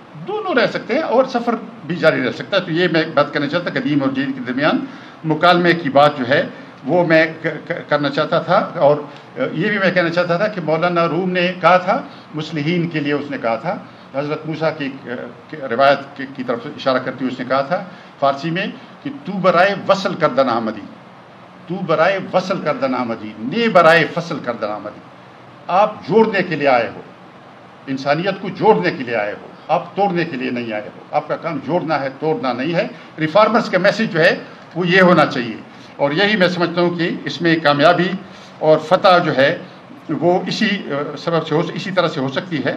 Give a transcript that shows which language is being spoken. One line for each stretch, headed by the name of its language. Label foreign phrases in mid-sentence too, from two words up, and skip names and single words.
Urdu: دونوں رہ سکتے ہیں اور سفر بھی جاری رہ سکتا ہے. تو یہ میں بات کرنا چاہتا قدیم اور جدید کے درمیان مکالمے کی بات جو ہے وہ میں کرنا چاہتا تھا. اور یہ بھی میں کہنا چاہتا تھا کہ مولانا روم نے کہا تھا، مصلحین کے لیے اس نے کہا تھا، حضرت موسیٰ کی روایت کی طرف اشارہ کرتے ہوئے اس نے کہا تھا فارسی میں کہ
Persian: تو برائے وصل کردن آمدی، تو برائے وصل کردن آمدی، نے برائے فصل کردن آمدی.
Urdu: آپ جوڑنے کے لیے آئے ہو، انسانیت کو جوڑنے کے لیے آئے ہو، آپ توڑنے کے لیے نہیں آئے ہو. آپ کا کام جوڑنا ہے، توڑنا نہیں ہے. ریفارمرز کا میسج جو ہے وہ یہ ہونا چاہیے. اور یہی میں سمجھتا ہوں کہ اس میں کامیابی اور فتح جو ہے وہ اسی سبب سے اسی طرح سے ہو سکتی ہے.